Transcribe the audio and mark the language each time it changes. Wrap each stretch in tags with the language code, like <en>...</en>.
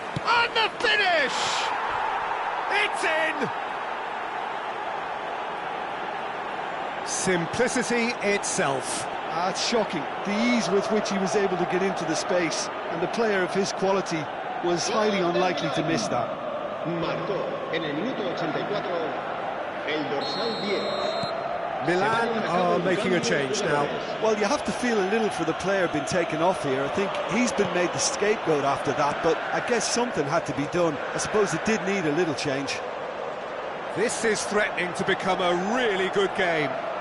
<en>And the finish! It's in! Simplicity itself. It's shocking, the ease with which he was able to get into the space, and a player of his quality was highly unlikely to miss that.</en> <es>Marcó en el minuto 84 el dorsal 10.</es> <en>Milan are making a change now. Well, you have to feel a little for the player being taken off here. I think he's been made the scapegoat after that, but I guess something had to be done. I suppose it did need a little change. This is threatening to become a really good game.</en>